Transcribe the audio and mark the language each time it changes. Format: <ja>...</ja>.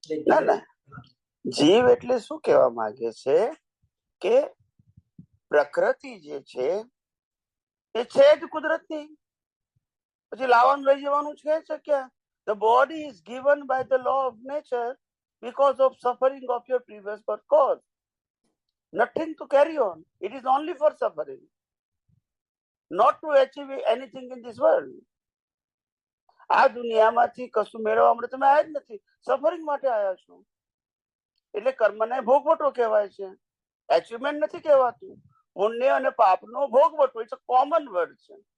<gu>ના ના, જીવ એટલે શું કહેવા માંગે છે કે પ્રકૃતિ જે છે એ છે જ કુદરતની. પછી લાવવાનું લઈ જવાનું છે ક્યાં?</gu> <en>The body is given by the law of nature because of suffering of your previous birth cause. Nothing to carry on. It is only for suffering, not to achieve anything in this world.</en> <gu>આ દુનિયામાંથી કશું મેળવવા માટે તમે આવ્યા જ નથી, suffering માટે આવ્યા છો. એટલે કર્મને ભોગવટો કહેવાય છે, એચિવમેન્ટ નથી કહેવાતું. પુણ્ય અને પાપનો ભોગવટો,</gu> <en>it's a common word</en> <gu>છે.</gu>